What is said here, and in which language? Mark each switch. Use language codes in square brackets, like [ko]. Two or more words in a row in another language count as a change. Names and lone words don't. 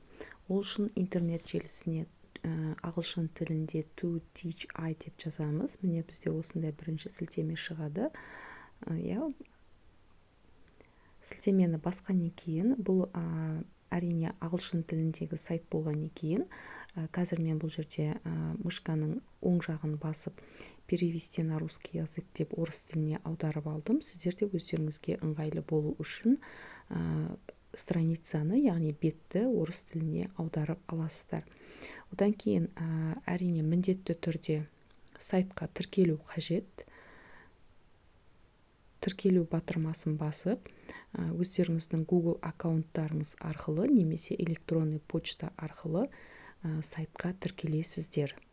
[kk] Ол үшін интернет желісіне ағылшын тілінде [en] To Teach AI [kk] деп жазамыз. Міне бізде осындай бірінші сілтеме шығады. Сілтемені басқаннан кейін бұл әрине ағылшын тіліндегі сайт болғаннан кейін қазір мен бұл жерде мышканың оң жағын басып [ru] перевести на русский язык [kk] деп орыс тіліне аударып алдым. Сіздер де өздеріңізге ыңғайлы болу үшін страницаны, яғни бетті орыс тіліне аударып аласыздар. Одан кейін әрине міндетті түрде сайтқа тіркелу қажет. Тіркелу батырмасын басып, өздеріңіздің Google аккаунттарыңыз арқылы немесе [ru] электронный почта [kk] арқылы сайтқа тіркелесіздер.